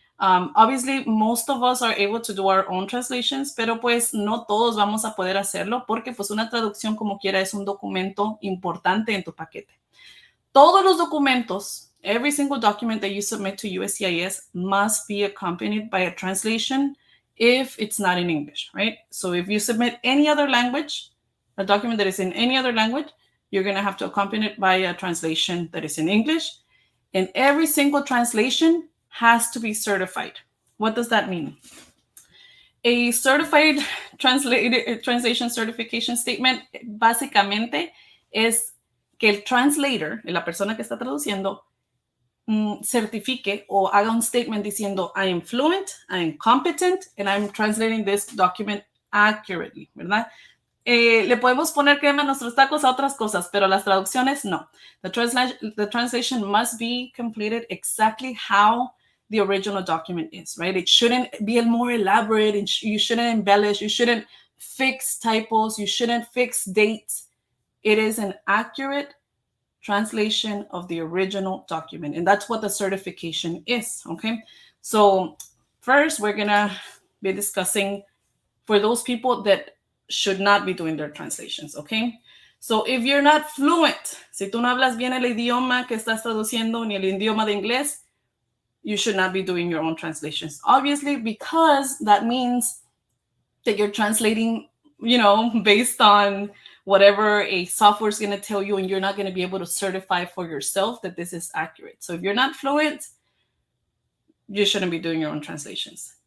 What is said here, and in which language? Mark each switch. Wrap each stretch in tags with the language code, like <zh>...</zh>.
<en>Obviously, most of us are able to do our own translations,</en> <es>pero pues no todos vamos a poder hacerlo porque pues una traducción como quiera es un documento importante en tu paquete. Todos los documentos,</es> <en>every single document that you submit to USCIS must be accompanied by a translation if it's not in English, right? So if you submit any other language, a document that is in any other language, you're going to have to accompany it by a translation that is in English. And every single translation has to be certified. What does that mean? A certified translation certification statement</en> <es>básicamente es que el</es> <en>translator,</en> <es>la persona que está traduciendo, certifique o haga un</es> <en>statement</en> <es>diciendo</es> <en>I am fluent, I am competent, and I'm translating this document accurately,</en> <es>¿verdad? Le podemos poner crema a nuestros tacos a otras cosas, pero las traducciones no.</es> <en>The translation must be completed exactly how the original document is, right? It shouldn't be more elaborate, and you shouldn't embellish, you shouldn't fix typos, you shouldn't fix dates. It is an accurate translation of the original document. And that's what the certification is, okay? So first, we're going to be discussing for those people that should not be doing their translations, okay? So if you're not fluent,</en> <es>si tú no hablas bien el idioma que estás traduciendo ni el idioma de inglés,</es> <en>you should not be doing your own translations. Obviously, because that means that you're translating, based on whatever a software is going to tell you, and you're not going to be able to certify for yourself that this is accurate. So if you're not fluent, you shouldn't be doing your own translations.</en>